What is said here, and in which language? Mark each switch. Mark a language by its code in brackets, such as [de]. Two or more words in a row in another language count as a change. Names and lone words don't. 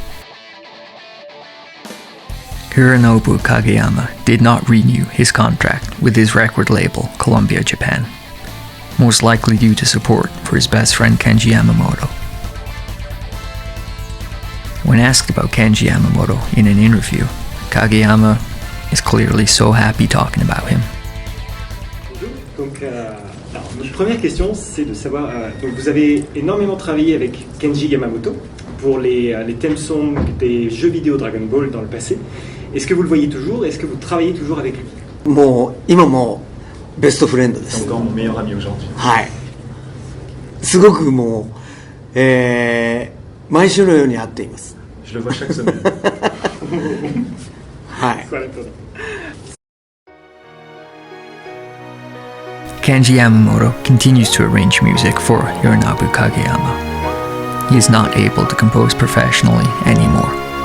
[en] Hironobu Kageyama did not renew his contract with his record label, Columbia Japan, most likely due to support for his best friend Kenji Yamamoto. When asked about Kenji Yamamoto in an interview, Kageyama is clearly so happy talking about him. [fr] Donc, notre première question, c'est de savoir, donc vous avez énormément travaillé avec Kenji Yamamoto pour les thèmes songs des jeux vidéo Dragon Ball dans le passé. Est-ce que vous le voyez toujours? Est-ce que vous travaillez toujours avec lui? [ja] もう今もベストフレンドです。 [fr] Encore mon meilleur ami aujourd'hui. [ja] はい。すごくもう、毎週のように会っています。 [fr] Je le vois chaque semaine. [ja] はい。 [en] Kenji Yamamoto continues to arrange music for Hironobu Kageyama. He is not able to compose professionally anymore.